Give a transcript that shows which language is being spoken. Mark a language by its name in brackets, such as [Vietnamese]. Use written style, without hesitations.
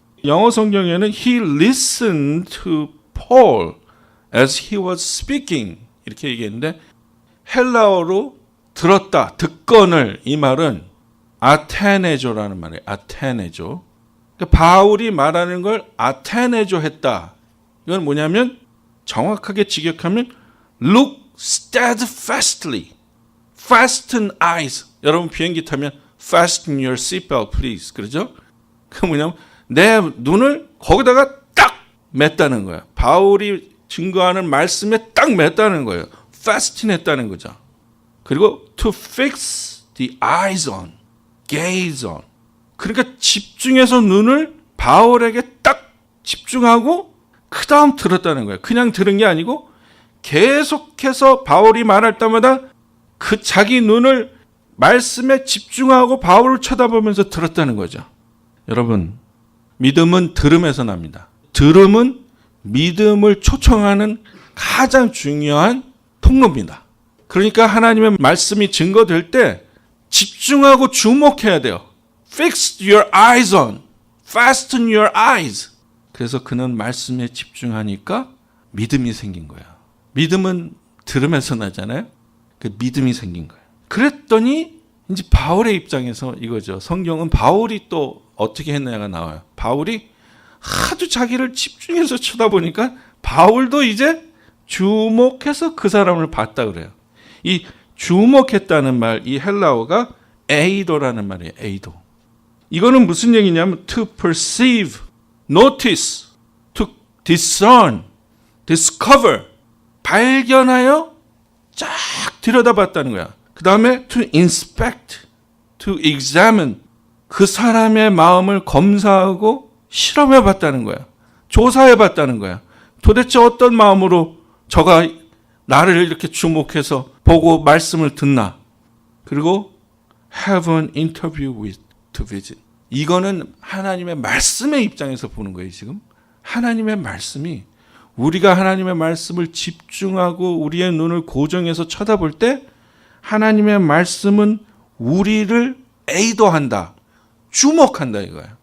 [Korean] 영어 성경에는 [English] He listened to Paul as he was speaking [Korean] 이렇게 얘기했는데 헬라어로 들었다, 듣건을, 이 말은 아테네조라는 말이에요. 아테네조. 그러니까 바울이 말하는 걸 아테네조 했다. 이건 뭐냐면 정확하게 직역하면 [English] look steadfastly, fasten eyes. [Korean] 여러분 비행기 타면 [English] fasten your seatbelt please. [Korean] 그러죠? 그 뭐냐면 내 눈을 거기다가 딱 맸다는 거예요. 바울이 증거하는 말씀에 딱 맸다는 거예요. fasten 했다는 거죠. [English] 그리고 to fix the eyes on, gaze on. [Korean] 그러니까 집중해서 눈을 바울에게 딱 집중하고 그 다음 들었다는 거예요. 그냥 들은 게 아니고 계속해서 바울이 말할 때마다 그 자기 눈을 말씀에 집중하고 바울을 쳐다보면서 들었다는 거죠. 여러분, 믿음은 들음에서 납니다. 들음은 믿음을 초청하는 가장 중요한 통로입니다. 그러니까 하나님의 말씀이 증거될 때 집중하고 주목해야 돼요. [English] Fix your eyes on, fasten your eyes. [Korean] 그래서 그는 말씀에 집중하니까 믿음이 생긴 거예요. 믿음은 들음에서 나잖아요. 그 믿음이 생긴 거예요. 그랬더니 이제 바울의 입장에서 이거죠. 성경은 바울이 또 어떻게 했느냐가 나와요. 바울이 하도 자기를 집중해서 쳐다보니까 바울도 이제 주목해서 그 사람을 봤다 그래요. 이 주목했다는 말, 이 헬라어가 에이도라는 말이에요. 에이도. 이거는 무슨 얘기냐면 [English] to perceive, notice, to discern, discover, [Korean] 발견하여 쫙 들여다봤다는 거야. 그 다음에 [English] to inspect, to examine, [Korean] 그 사람의 마음을 검사하고 실험해 봤다는 거야. 조사해 봤다는 거야. 도대체 어떤 마음으로 저가 나를 이렇게 주목해서 보고 말씀을 듣나. [English] 그리고 have an interview with to visit. [Korean] 이거는 하나님의 말씀의 입장에서 보는 거예요. 지금 하나님의 말씀이, 우리가 하나님의 말씀을 집중하고 우리의 눈을 고정해서 쳐다볼 때 하나님의 말씀은 우리를 에이도한다, 주목한다 이거예요.